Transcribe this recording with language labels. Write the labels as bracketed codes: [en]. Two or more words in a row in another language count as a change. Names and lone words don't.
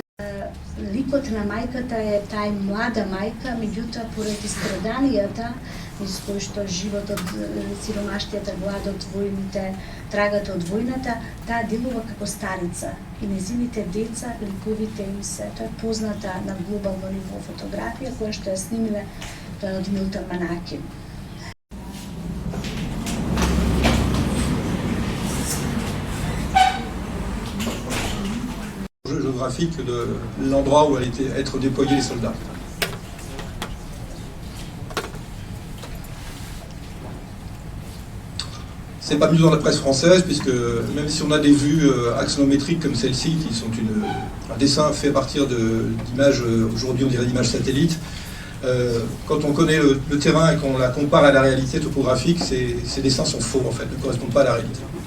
[mk] Ликот на мајката е тај млада мајка, меѓутоа поради страданијата низ кои што животот, сиромаштијата, гладот, војните, трагата од војната, таа делува како старица и незините деца, ликовите им се. Тоа е позната на глобално ниво фотографија која што ја снимиле, тоа од Милтон Манакин. [fr] Géographique de l'endroit où allaient être déployés les soldats. C'est pas mieux dans la presse française, puisque même si on a des vues axonométriques comme celle-ci, qui sont un dessin fait à partir d'images, aujourd'hui on dirait d'images satellites, quand on connaît le terrain et qu'on la compare à la réalité topographique, ces dessins sont faux en fait, ne correspondent pas à la réalité.